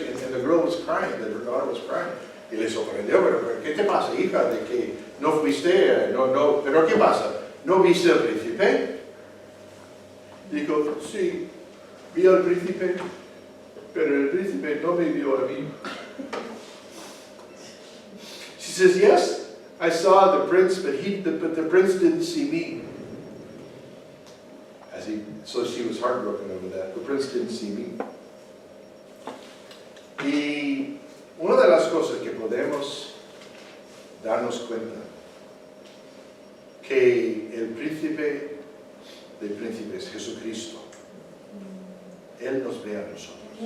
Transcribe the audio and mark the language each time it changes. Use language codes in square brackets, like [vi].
[en] And the girl was crying, that her daughter was crying. [es] Y le sorprendió, pero ¿qué te pasa, hija? De que no fuiste, no, pero ¿qué pasa? ¿No viste al príncipe? Dijo, sí, vi al príncipe, pero el príncipe no me vio a mí. [en] She says, yes, I saw the prince, but the prince didn't see me. So she was heartbroken over that. The prince didn't see me. [es] Y una de las cosas que podemos darnos cuenta, que el príncipe de príncipes, Jesucristo, Él nos ve a nosotros.